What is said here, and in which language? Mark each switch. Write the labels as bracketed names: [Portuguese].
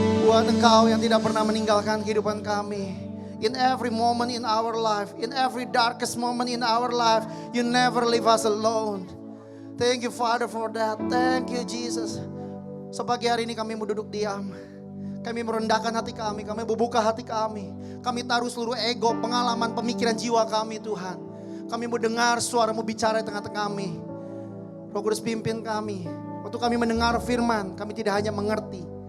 [Indonesian] Buat Engkau yang tidak pernah meninggalkan kehidupan kami. [English] In every moment in our life, in every darkest moment in our life, you never leave us alone. Thank you Father for that. Thank you Jesus. [Indonesian] Sepagi hari ini kami mau duduk diam. Kami merendahkan hati kami membuka hati kami. Kami taruh seluruh ego, pengalaman, pemikiran jiwa kami Tuhan. Kami mau dengar suara-Mu bicara di tengah-tengah kami. Roh Kudus pimpin kami. Waktu kami mendengar firman, kami tidak hanya mengerti.